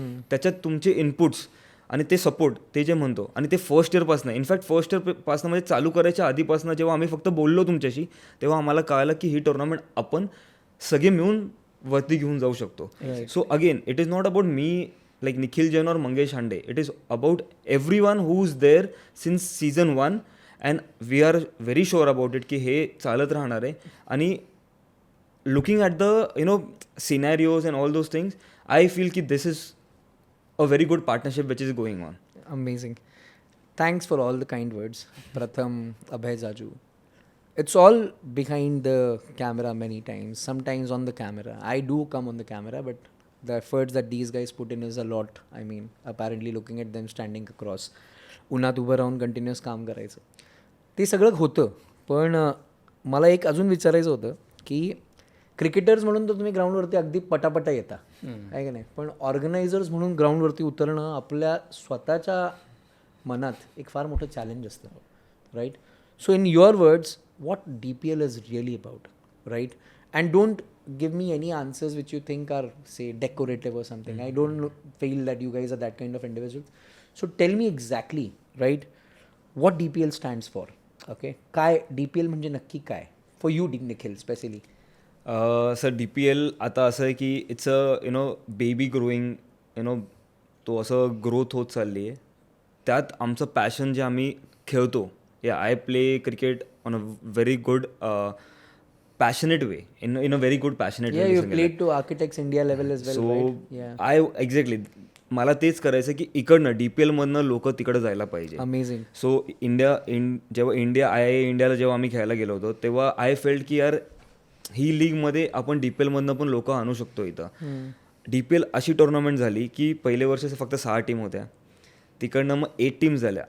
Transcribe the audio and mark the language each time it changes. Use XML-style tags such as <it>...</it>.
<mr>त्याच्यात तुमचे इनपुट्स आणि ते सपोर्ट ते जे म्हणतो आणि ते फर्स्ट इयरपासनं इनफॅक्ट फर्स्ट इयरपासनं म्हणजे चालू करायच्या आधीपासनं जेव्हा आम्ही फक्त बोललो तुमच्याशी तेव्हा आम्हाला कळलं की ही टुर्नामेंट आपण सगळे मिळून वरती घेऊन जाऊ शकतो.</mr> <en>So again it is not about me like Nikhil Jain or Mangesh Hande. It is about everyone who's there since season 1 and we are very sure about it</en> <mr>की हे चालत राहणार आहे.</mr> <en>आणि looking at the scenarios and all those things I feel की this is a very good partnership which is going on. Amazing. Thanks for all the kind words, Pratham, Abhay Jaju. It's all behind the camera many times, sometimes on the camera. I do come on the camera, but the efforts that these guys put in is a lot. I mean, apparently looking at them standing across,</en> <mr>उन्हात उभं राहून continuous काम करायचं ते सगळं होतं. पण मला एक अजून विचारायचं होतं की क्रिकेटर्स म्हणून तर तुम्ही ग्राउंडवरती अगदी पटापटा येता आहे की नाही, पण ऑर्गनायझर्स म्हणून ग्राउंडवरती उतरणं आपल्या स्वतःच्या मनात एक फार मोठं चॅलेंज असतं, right?</mr> <en>So in your words what DPL is really about, right? And don't give me any answers which you think are, say, decorative or something. I don't feel that you guys are that kind of individuals. So tell me exactly, right, what DPL stands for, okay?</en> <mr>काय DPL म्हणजे नक्की काय</mr> <en>for you,</en> <mr>Nikhil, specially? Sir DPL आता असं आहे की</mr> <en>it's a baby growing</en> <mr>तो असं ग्रोथ होत चालली आहे. त्यात आमचं पॅशन जे आम्ही खेळतो</mr> <en>I play cricket on a very good passionate way in a very good passionate way. Yeah, you played to Architects India level as well, right? Yeah.</en> <mr>I exactly मला तेच करायचं की इकडनं DPL मधनं लोक तिकडे जायला पाहिजे.</mr> <en>Amazing.</en> <mr>सो जेव्हा इंडियाला जेव्हा आम्ही खेळायला गेलो होतो तेव्हा</mr> <en>I felt</en> <mr>की यार ही लीगमध्ये आपण DPL मधनं पण लोक आणू शकतो इथं. DPL अशी टुर्नामेंट झाली की पहिले वर्ष फक्त 6 टीम होत्या, तिकडनं मग 8 टीम्स झाल्या.</mr>